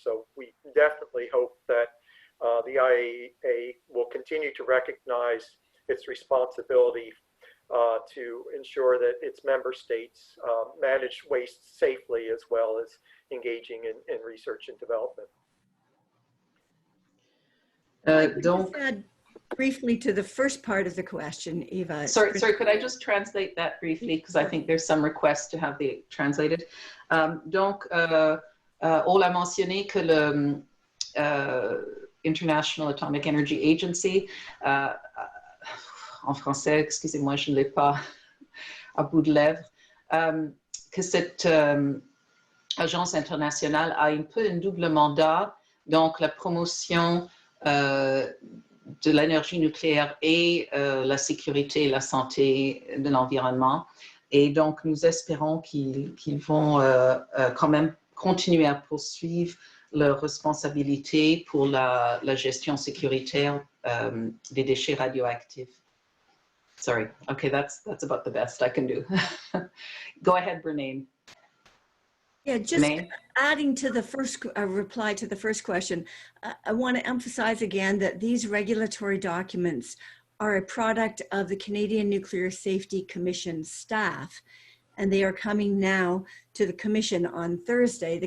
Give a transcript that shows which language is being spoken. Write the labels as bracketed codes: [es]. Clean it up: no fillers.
[en] So we definitely hope that the IAEA will continue to recognize its responsibility to ensure that its member states manage waste safely, as well as engaging in research and development. Just add briefly to the first part of the question, Eva. Sorry, could I just translate that briefly, because I think there's some requests to have the translated. [fr] Donc, on l'a mentionné que le International Atomic Energy Agency, en français, excusez-moi, je ne l'ai pas à bout de lèvres, que cette agence internationale a un peu un double mandat, donc la promotion de l'énergie nucléaire et la sécurité et la santé de l'environnement. Et donc, nous espérons qu'ils vont quand même continuer à poursuivre leurs responsabilités pour la gestion sécuritaire des déchets radioactifs. [en] Sorry. Okay, that's about the best I can do. Go ahead, Bernane. Yeah, just adding to the first reply to the first question, I want to emphasize again that these regulatory documents are a product of the Canadian Nuclear Safety Commission staff, and they are coming now to the Commission on Thursday.